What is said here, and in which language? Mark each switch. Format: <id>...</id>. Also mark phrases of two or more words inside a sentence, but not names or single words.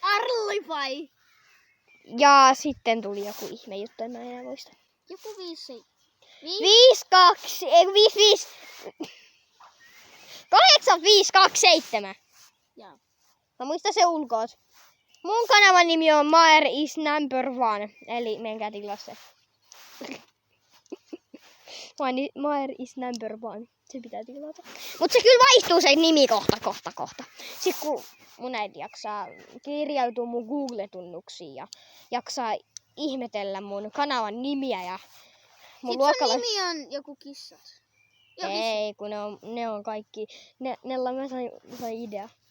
<fi>Ja sitten tuli joku ihme juttu, en mä enää muista. Joku 5. 8527. Joo. Mä muistan se ulkoot. Mun kanavan nimi on Maer is number one. Eli menkää tilaa se. Maer is number one. Se pitää tilata. Mut se kyllä vaihtuu se nimi kohta. Sitten kun mun äiti jaksaa kirjautua mun Google-tunnuksiin ja jaksaa ihmetellä mun kanavan nimiä ja mun luokalla... nimi on joku kissat. Ei, kun ne on kaikki. Nella mä sain idea.</fi>